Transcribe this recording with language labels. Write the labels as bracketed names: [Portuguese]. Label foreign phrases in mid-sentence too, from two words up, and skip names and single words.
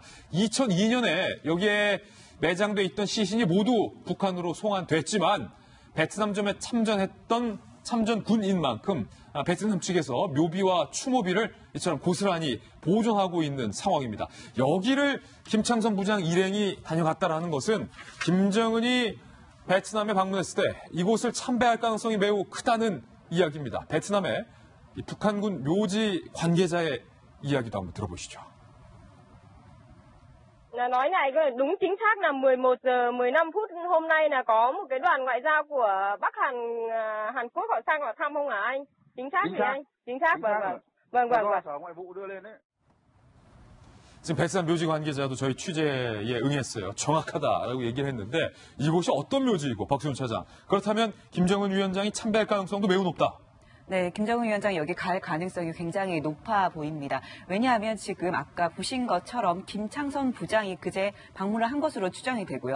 [Korean] 2002년에 여기에 매장돼 있던 시신이 모두 북한으로 송환됐지만 베트남전에 참전했던 참전군인 만큼 베트남 측에서 묘비와 추모비를 이처럼 고스란히 보존하고 있는 상황입니다. 여기를 김창선 부장 일행이 다녀갔다라는 것은 김정은이 베트남에 방문했을 때 이곳을 참배할 가능성이 매우 크다는 이야기입니다. 베트남의 북한군 묘지 관계자의 이야기도 한번 들어보시죠. [Vietnamese] Nói này đúng chính xác là 11 giờ 15 phút hôm nay là có một cái đoàn ngoại giao của Bắc Hàn Quốc họ sang họ thăm không hả anh? Chính xác thì anh? Chính xác vâng. sở ngoại vụ đưa lên đấy. [Korean] 지금 베트남 묘지 관계자도 저희 취재에 응했어요. 정확하다라고 얘기를 했는데 이곳이 어떤 묘지이고 박수훈 차장. 그렇다면 김정은 위원장이 참배할 가능성도 매우 높다. 네, 김정은 위원장이 여기 갈 가능성이 굉장히 높아 보입니다. 왜냐하면 지금 아까 보신 것처럼 김창선 부장이 그제 방문을 한 것으로 추정이 되고요.